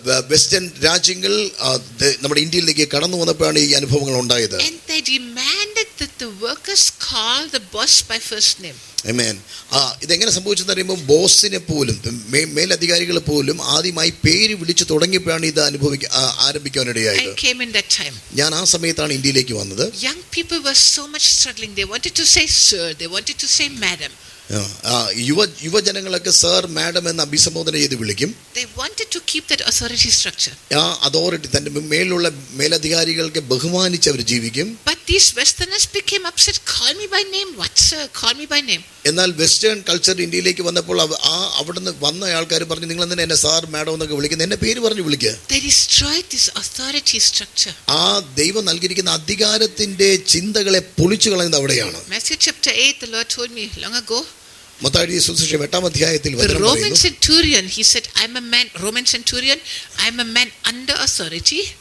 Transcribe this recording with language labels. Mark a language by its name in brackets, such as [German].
[Malayalam] Western രാജ്യങ്ങൾ നമ്മുടെ ഇന്ത്യയിലേക്ക് കടന്നു വന്നപ്പോഴാണ് ഈ അനുഭവങ്ങൾ ഉണ്ടായത്. [English] And they demanded that the workers call the boss by first name. Amen. [Malayalam] ഇതെങ്ങനെ സംഭവിച്ചെന്ന് അറിയുമ്പോൾ ബോസിനെ പോലും മേലധികാരികൾ പോലും ആദ്യമായി പേര് വിളിച്ചു തുടങ്ങിയപ്പോഴാണ് ഇത് ആരംഭിക്കാനിടയായത്. [English] I came in that time. [Malayalam] ഞാൻ ആ സമയത്താണ് ഇന്ത്യയിലേക്ക് വന്നത്. [English] Young people were so much struggling. They wanted to say sir, they wanted to say madam. [Malayalam] യുവജനങ്ങളൊക്കെ sir madam എന്ന് അഭിസംബോധന ചെയ്ത് വിളിക്കും. [English] They wanted to keep that authority structure. [Malayalam] ആ അതോറിറ്റി തന്റെ മേലുള്ള മേലധികാരികൾക്ക് ബഹുമാനിച്ച് അവർ ജീവിക്കും. [English] But these Westerners became upset. Call me by name. What, sir? Call me by name. [Malayalam] എന്നാൽ വെസ്റ്റേൺ കൾച്ചർ ഇന്ത്യയിലേക്ക് വന്നപ്പോൾ അവിടുന്ന് വന്ന ആൾക്കാർ പറഞ്ഞു, നിങ്ങൾ എന്തിനാ എന്നെ സാർ മാഡം എന്നൊക്കെ വിളിക്കുന്നത്, എന്നെ പേര് പറഞ്ഞു വിളിക്കുക. [English] They destroyed this authority structure. [Malayalam] ആ ദൈവം നൽകിയിരിക്കുന്ന അധികാരത്തിന്റെ ചിന്തകളെ പൊളിച്ചു കളയുന്നത് അവിടെയാണ്. [English] Matthew chapter 8, the Lord told me long ago. [Malayalam] മത്തായിയുടെ സുവിശേഷം 8-ാം അധ്യായത്തിൽ [English] The Roman centurion, he said, I'm a man, Roman centurion, I'm a man under authority.